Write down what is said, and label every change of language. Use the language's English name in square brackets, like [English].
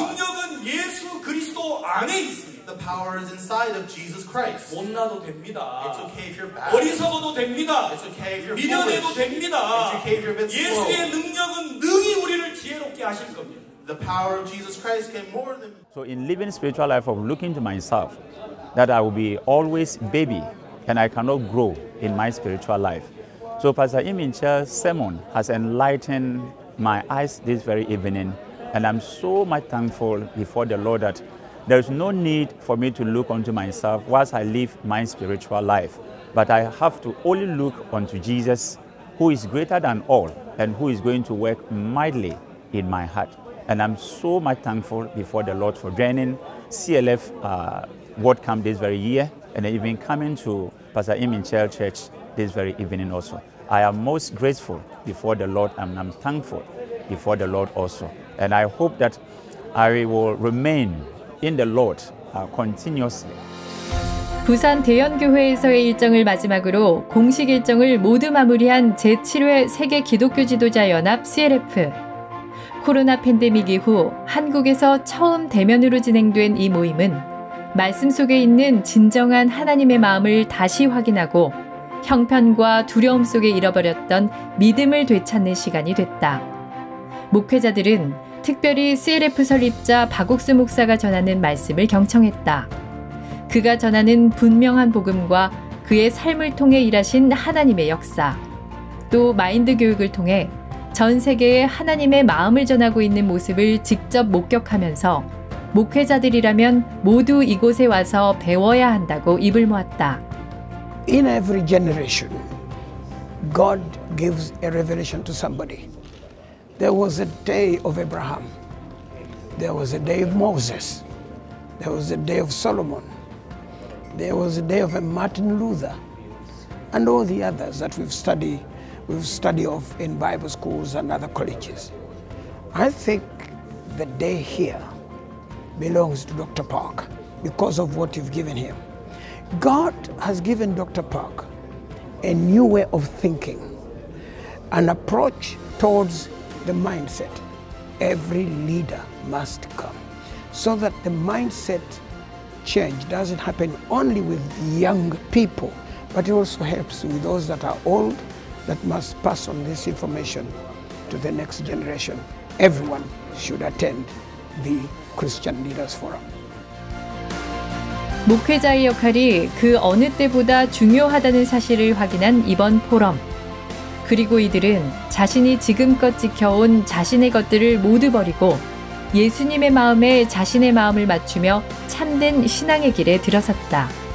[Korean] 능력은 예수 그리스도 안에 있습니다. [English] The power is inside of Jesus Christ. [Korean] 못나도 됩니다. [English] It's okay if you're bad. [Korean] 어리석어도 됩니다. [English] It's okay if you're [Korean] 미련해도 [English] foolish. [Korean] 됩니다. [English] It's okay if you're a bit slow. [Korean] 예수의 능력은 능히 우리를 지혜롭게 하실 겁니다. [English] The power of Jesus Christ can more than. So in living spiritual life of looking to myself, that I will be always baby and I cannot grow in my spiritual life. So Pastor Imincha's sermon has enlightened my eyes this very evening, and I'm so much thankful before the Lord that there is no need for me to look unto myself whilst I live my spiritual life, but I have to only look unto Jesus, who is greater than all and who is going to work mightily in my heart. And I'm so much thankful before the Lord for joining CLF World Camp this very year, and even coming to Pastor Iminchel Church this very evening also. I am most grateful before the Lord, and I'm thankful before the Lord also. And I hope that I will remain in the Lord continuously. [Korean] 부산 대연교회에서의 일정을 마지막으로 공식 일정을 모두 마무리한 제7회 세계 기독교 지도자 연합 CLF. 코로나 팬데믹 이후 한국에서 처음 대면으로 진행된 이 모임은 말씀 속에 있는 진정한 하나님의 마음을 다시 확인하고 형편과 두려움 속에 잃어버렸던 믿음을 되찾는 시간이 됐다. 목회자들은 특별히 CLF 설립자 박옥수 목사가 전하는 말씀을 경청했다. 그가 전하는 분명한 복음과 그의 삶을 통해 일하신 하나님의 역사, 또 마인드 교육을 통해 전 세계에 하나님의 마음을 전하고 있는 모습을 직접 목격하면서 목회자들이라면 모두 이곳에 와서 배워야 한다고 입을 모았다. [English] In every generation, God gives a revelation to somebody. There was a day of Abraham. There was a day of Moses. There was a day of Solomon. There was a day of Martin Luther. And all the others that we've studied of in Bible schools and other colleges. I think the day here belongs to Dr. Park because of what you've given him. God has given Dr. Park a new way of thinking, an approach towards the mindset. Every leader must come so that the mindset change doesn't happen only with young people, but it also helps with those that are old that must pass on this information to the next generation. Everyone should attend the Christian Leaders Forum. [Korean] 목회자의 역할이 그 어느 때보다 중요하다는 사실을 확인한 이번 포럼. 그리고 이들은 자신이 지금껏 지켜온 자신의 것들을 모두 버리고 예수님의 마음에 자신의 마음을 맞추며 참된 신앙의 길에 들어섰다.